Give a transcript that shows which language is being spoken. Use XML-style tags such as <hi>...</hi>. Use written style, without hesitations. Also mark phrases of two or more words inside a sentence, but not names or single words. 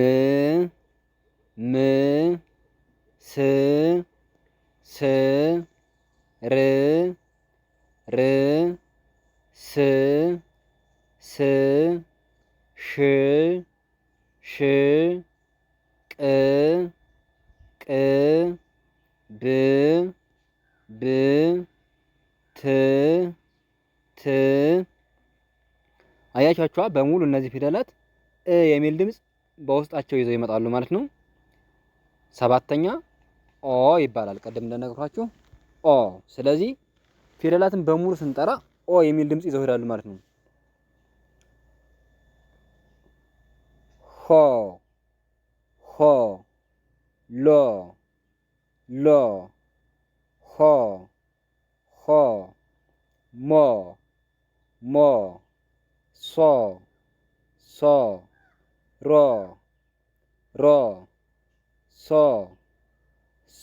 <am>ም ስ ስ ር ር ስ ስ ሽ ሽ ቅ ቅ ብ ብ ት ት አያችኋቸዋ በሙሉ እነዚህ ፊደላት የሚል ድምፅ በውስጣቸው ይዘው ይመጣሉ ማለት ነው። ሰባተኛ ኦ ይባላል። ቀደም እንደነገርኳችሁ ኦ። ስለዚህ ፊደላትን በሙሉ ስንጠራ ኦ የሚል ድምፅ ይዘው ይሄዳሉ ማለት ነው። ሆ ሆ ሎ ሎ ሆ ሆ ሞ ሞ ሶ ሶ ሮ ሮ ሶ ሶ</am>